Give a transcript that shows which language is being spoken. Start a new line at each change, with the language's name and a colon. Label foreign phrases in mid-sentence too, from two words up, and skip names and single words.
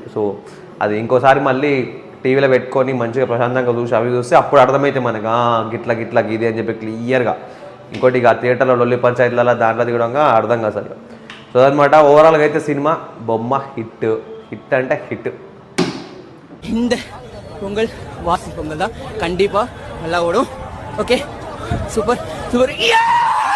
Telugu: సో అది ఇంకోసారి మళ్ళీ టీవీలో పెట్టుకొని మంచిగా ప్రశాంతంగా చూసి అవి చూస్తే అప్పుడు అర్థమైతే మనకు గిట్లా ఇది అని చెప్పి క్లియర్గా. ఇంకోటి ఇక థియేటర్లో లొల్లి పంచాయతీలలో దాంట్లో దిగడంగా అర్థం కాదు సరిగా. సో అనమాట ఓవరాల్గా అయితే సినిమా బొమ్మ హిట్ అంటే హిట్.
Tamil: இந்த பொங்கல் வாசி பொங்கல் தான் கண்டிப்பாக நல்லா ஓடும்.
English: okay super.